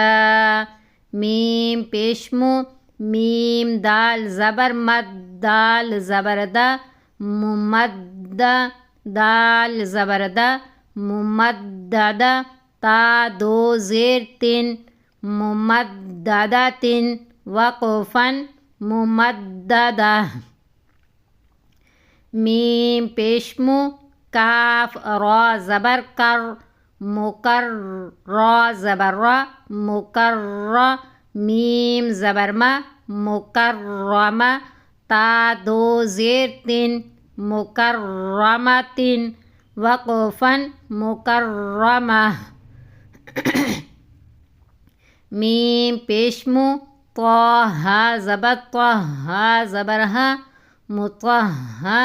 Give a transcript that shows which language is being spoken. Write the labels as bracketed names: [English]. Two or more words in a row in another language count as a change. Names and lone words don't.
[Urdu] میم پیش مو، میم دال زبر مد، دال زبر دا، ممد۔ دال زبر دا، ممدد۔ تا 2 زیر تن، ممددۃ۔ وقفن ممددہ۔ میم پیش مو، کاف را زبر کر، مکر۔ را زبر را، مکر۔ میم زبر ما، مکرمہ۔ تا 2 زیر تن، مکرمۃ۔ وقفن مکرمہ۔ میم پیش مو، طا ہا زبر طا، ہا زبر ہا، مطہا۔